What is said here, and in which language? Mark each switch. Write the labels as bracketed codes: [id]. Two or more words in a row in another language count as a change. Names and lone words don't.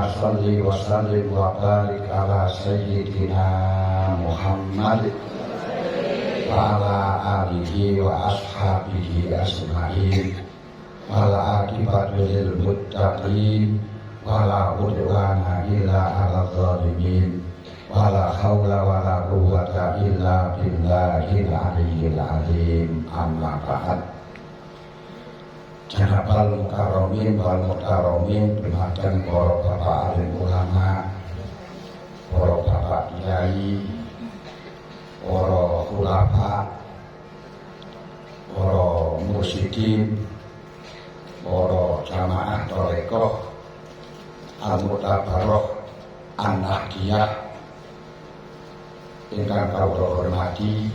[ar] صل وسلم وبارك على سيدنا محمد وعلى آله وأصحابه أجمعين والعاقبة للمتقين ولا عدوان إلا على الظالمين ولا حول ولا قوة إلا بالله العلي العظيم أما بعد. جناب المكرمين والمكرمين [jv] dumateng para bapak alim ulama, para bapak kiai, para khulafa, para mursyidin, para jamaah [ar] الطريقة المعتبرة النهضية [jv] ingkang kawula hormati.